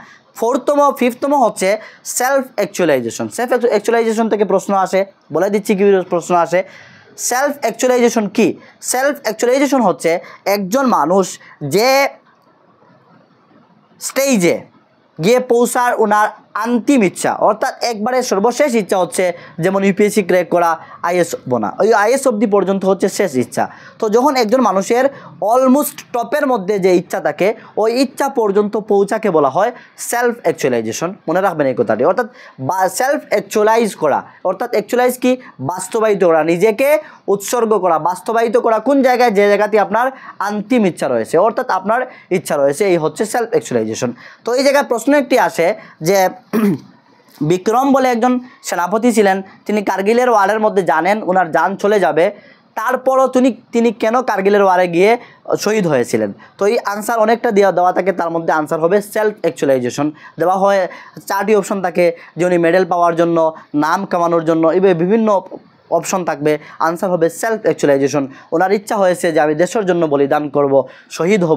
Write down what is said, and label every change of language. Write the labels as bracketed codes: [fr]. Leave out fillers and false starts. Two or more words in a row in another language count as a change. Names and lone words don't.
[bn] ফিফথতম হচ্ছে [en] self actualization. self actualization [bn] থেকে প্রশ্ন আসে, বলে দিচ্ছি কি প্রশ্ন আসে। [en] self actualization [bn] কি? [en] self actualization [bn] হচ্ছে একজন মানুষ যে স্টেজে গিয়ে পৌঁছার ওনার অন্তিম ইচ্ছা অর্থাৎ একেবারে সর্বশেষ ইচ্ছা হচ্ছে যেমন ইউপিএসসি ক্র্যাক করা আইএএস বনা ওই আইএএস অব্দি পর্যন্ত হচ্ছে শেষ ইচ্ছা তো যখন একজন মানুষের অলমোস্ট টপের মধ্যে যে ইচ্ছা থাকে ওই ইচ্ছা পর্যন্ত पौঁছাকে বলা হয় [en] self actualization [bn] মনে রাখবেন এই কথাটি अर्थात [en] self actualize [bn] করা অর্থাৎ অ্যাকচুয়ালাইজ কী বাস্তবায়িত করা নিজেকে উৎসর্গ করা বাস্তবায়িত করা কোন জায়গায় যে জায়গাতে আপনার অন্তিম ইচ্ছা রয়েছে অর্থাৎ আপনার ইচ্ছা রয়েছে এই হচ্ছে [en] self actualization [bn] तो এই জায়গায় প্রশ্ন একটি আসে যে বিক্রম বলে একজন সেনাপতি ছিলেন তিনি কারগিলের ওয়ারের মধ্যে জানেন ওনার জান চলে যাবে তারপরও তিনি কেন কারগিলের ওয়ারে গিয়ে শহীদ হয়েছিলেন তো এই আনসার অনেকটা দেওয়া থাকে তার মধ্যে আনসার হবে [en] self actualization [bn] দেওয়া হয় চারটি অপশন থাকে যে উনি মেডেল পাওয়ার জন্য নাম কামানোর জন্য এভাবে বিভিন্ন অপশন থাকবে আনসার হবে [en] self actualization [bn] ওনার ইচ্ছা হয়েছে যে আমি দেশের জন্য বলিদান করব শহীদ হব